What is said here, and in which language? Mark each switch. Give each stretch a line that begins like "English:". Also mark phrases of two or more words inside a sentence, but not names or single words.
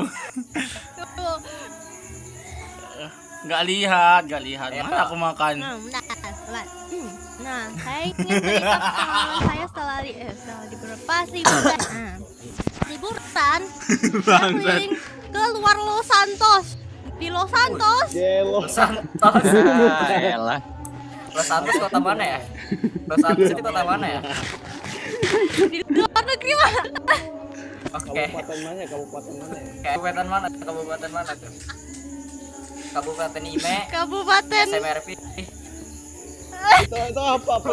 Indonesian: Tuh. Gak lihat. Mana aku makan? Bentar, sabar. Nah, saya ingin cerita pengalaman saya setelah liburan. Pas liburan. Liburan kosan. Saya keliling ke luar Los Santos. Di Los Santos. Los Santos. Elah. Los Santos kota mana ya? Los Santos itu kota mana ya? Di luar negeri mana? Oke. Kabupaten mana? Kabupaten mana? Kabupaten mana? Kabupaten mana tuh? Kabupaten Ime. Kabupaten. SMRP. Itu apa? Pak?